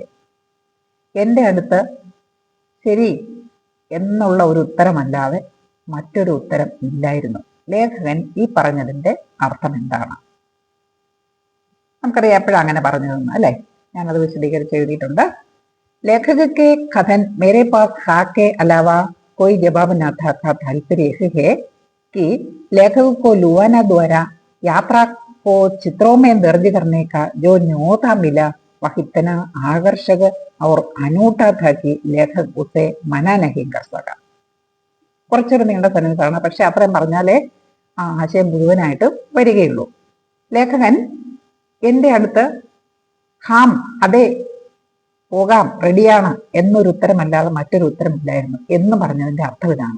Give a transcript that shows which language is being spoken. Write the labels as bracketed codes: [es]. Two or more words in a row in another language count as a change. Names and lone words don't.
[ml] എന്റെ അടുത്ത് ശരി എന്നുള്ള ഒരു ഉത്തരമല്ലാതെ മറ്റൊരു ഉത്തരം ഇല്ലായിരുന്നു. ലേഖകൻ ഈ പറഞ്ഞതിന്റെ അർത്ഥം എന്താണ്? നമുക്കറിയാം എപ്പോഴാണ് അങ്ങനെ പറഞ്ഞതെന്ന്, അല്ലെ? ഞാനത് വിശദീകരിച്ച് എഴുതിയിട്ടുണ്ട്. [hi] लेखक के कथन मेरे पास हाँ के अलावा कोई जवाब न था का तात्पर्य है कि लेखक को लुआना द्वारा यात्रा को चित्रों में दर्ज करने का जो न्योता मिला वह इतना आकर्षक और अनूठा था कि लेखक उसे मना नहीं कर सका. [ml] കുറച്ചൊരു നീണ്ട സെൻറ്റൻസ് ആണ്, പക്ഷെ അത്രയും പറഞ്ഞാലേ ആ ആശയം മുഴുവനായിട്ട് വരികയുള്ളൂ. ലേഖകൻ എൻ്റെ അടുത്ത് ഹാം അതെ പോകാം റെഡിയാണ് എന്നൊരു ഉത്തരമല്ലാതെ മറ്റൊരു ഉത്തരമില്ലായിരുന്നു എന്ന് പറഞ്ഞതിന്റെ അർത്ഥം ഇതാണ്.